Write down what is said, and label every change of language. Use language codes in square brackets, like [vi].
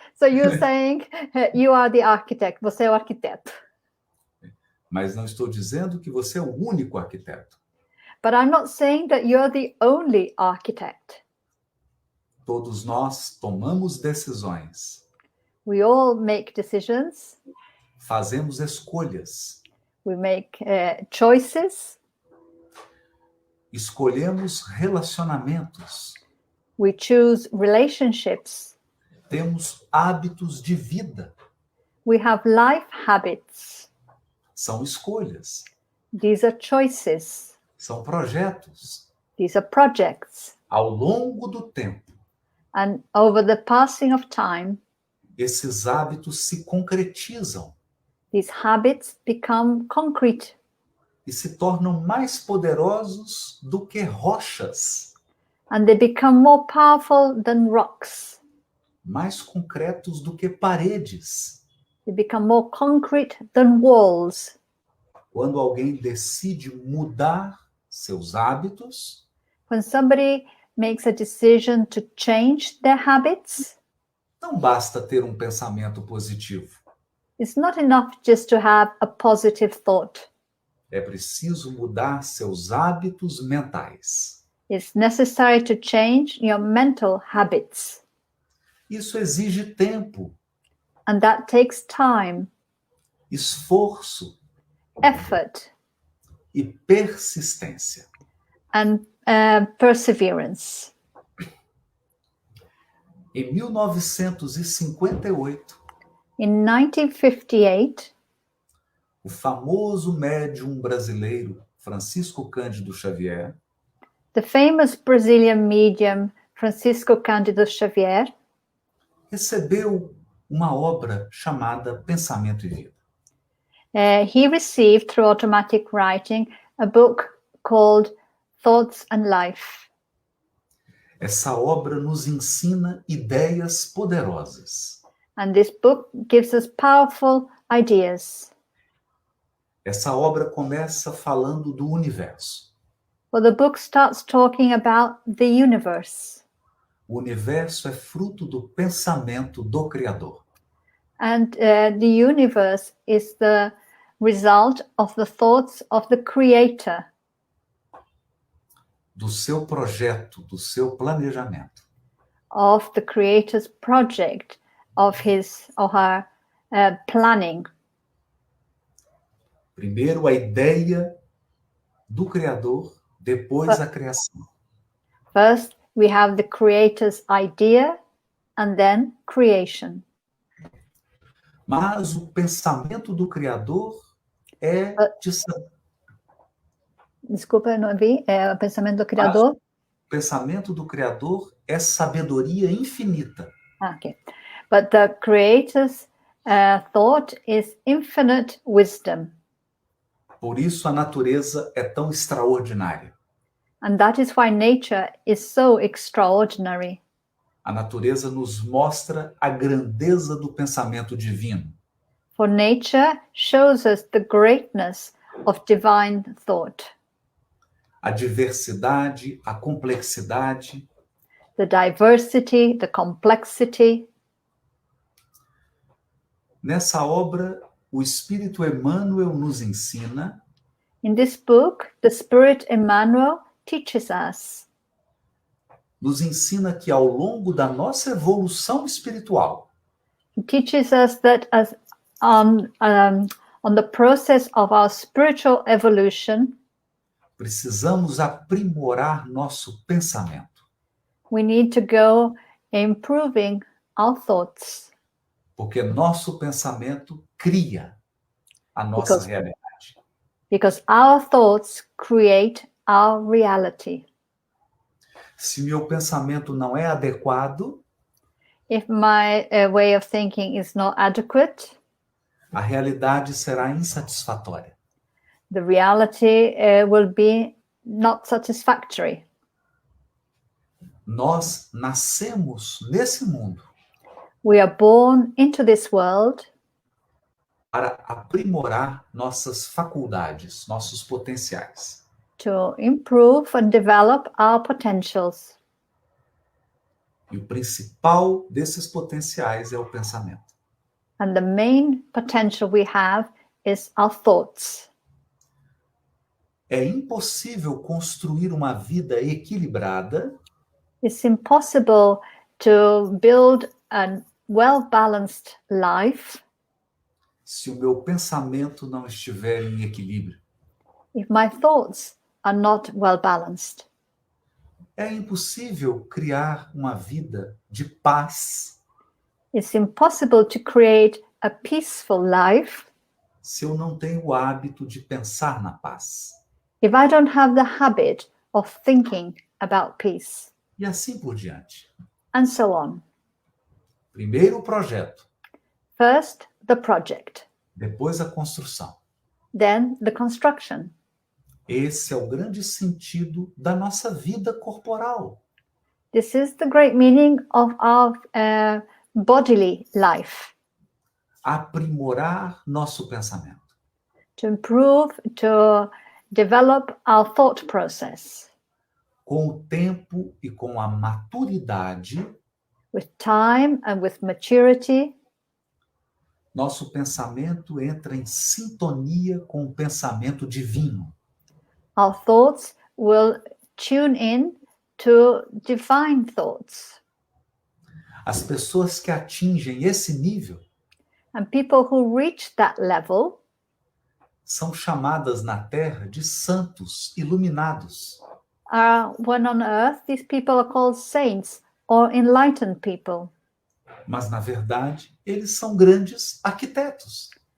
[en] So you're saying you are the architect. [pt] Você é o arquiteto. Mas não estou dizendo que você é o único arquiteto. [en] But I'm not saying that you're the only architect. [pt] Todos nós tomamos decisões, [en] We all make decisions. [pt] fazemos escolhas, [en] We make choices. [pt] escolhemos relacionamentos, [en] We choose relationships. [pt] temos hábitos de vida. [en] We have life habits. [pt] São escolhas, [en] These are choices. [pt] são projetos. [en] These are projects. [pt] Ao longo do tempo, [en] And over the passing of time, [pt] esses hábitos se concretizam [en] these habits become concrete [pt] e se tornam mais poderosos do que rochas, [en] and they become more powerful than rocks. [pt] mais concretos do que paredes. [en] They become more concrete than walls. [pt] Quando alguém decide mudar seus hábitos, [en] When somebody makes a decision to change their habits, [pt] não basta ter um pensamento positivo. [en] it's not enough just to have a positive thought. [pt] É preciso mudar seus hábitos mentais. [en] It's necessary to change your mental habits. [pt] Isso exige tempo, [en] And that takes time, [pt] esforço [en] effort, [pt] e persistência. [en] and perseverance. [pt] Em 1958, [en] In 1958, [pt] o famoso médium brasileiro Francisco Cândido Xavier [en] the famous Brazilian medium Francisco Cândido Xavier [pt] recebeu uma obra chamada Pensamento e Vida. [en] he received through automatic writing a book called Thoughts and Life. [pt] Essa obra nos ensina ideias poderosas. [en] And this book gives us powerful ideas. [pt] Essa obra começa falando do universo. [en] Well, the book starts talking about the universe. [pt] O universo é fruto do pensamento do Criador. [en] And the universe is the result of the thoughts of the Creator, [pt] Do seu projeto, do seu planejamento. [en] of the Creator's project, of his or her planning. [pt] Primeiro a ideia do Criador, depois a criação. [en] First, we have the Creator's idea and then creation. [pt] Mas o pensamento do Criador é de Desculpa, não vi. O pensamento do Criador. O pensamento do Criador é sabedoria infinita. [en] Okay. But the Creator's thought is infinite wisdom. [pt] Por isso a natureza é tão extraordinária. [en] And that is why nature is so extraordinary. [pt] A natureza nos mostra a grandeza do pensamento divino. [en] For nature shows us the greatness of divine thought, [pt] A diversidade, a complexidade. [en] the diversity, the complexity. [pt] Nessa obra, o Espírito Emmanuel nos ensina [en] In this book, the Spirit Emmanuel teaches us [pt] que ao longo da nossa evolução espiritual, [en] He teaches us that as on the process of our spiritual evolution, [pt] precisamos aprimorar nosso pensamento, [en] we need to go improving our thoughts [pt] porque nosso pensamento cria a nossa realidade. [en] because our thoughts create our reality. [pt] Se meu pensamento não é adequado, [en] If my way of thinking is not adequate, [pt] a realidade será insatisfatória. [en] the reality will be not satisfactory. [pt] Nós nascemos nesse mundo [en] We are born into this world [pt] para aprimorar nossas faculdades, nossos potenciais. [en] to improve and develop our potentials. [pt] E o principal desses potenciais é o pensamento. [en] And the main potential we have is our thoughts. [pt] É impossível construir uma vida equilibrada [en] It's impossible to build a well-balanced life [pt] se o meu pensamento não estiver em equilíbrio. [en] if my thoughts are not well-balanced. [pt] É impossível criar uma vida de paz [en] It's impossible to create a peaceful life [pt] se eu não tenho o hábito de pensar na paz. [en] if I don't have the habit of thinking about peace, [pt] E assim por diante. [en] and so on. [pt] Primeiro o projeto, [en] First, the project, [pt] depois a construção. [en] then the construction. [pt] Esse é o grande sentido da nossa vida corporal. [en] This is the great meaning of our bodily life, [pt] Aprimorar nosso pensamento. [en] to improve, to develop our thought process. [pt] Com o tempo e com a maturidade, [en] With time and with maturity, [pt] nosso pensamento entra em sintonia com o pensamento divino. [en] our thoughts will tune in to divine thoughts. [pt] As pessoas que atingem esse nível [en] And people who reach that level [pt] são chamadas na Terra de santos iluminados. [en] are, when on earth, these people are called saints or enlightened people. [pt] Mas, na verdade, eles são grandes arquitetos.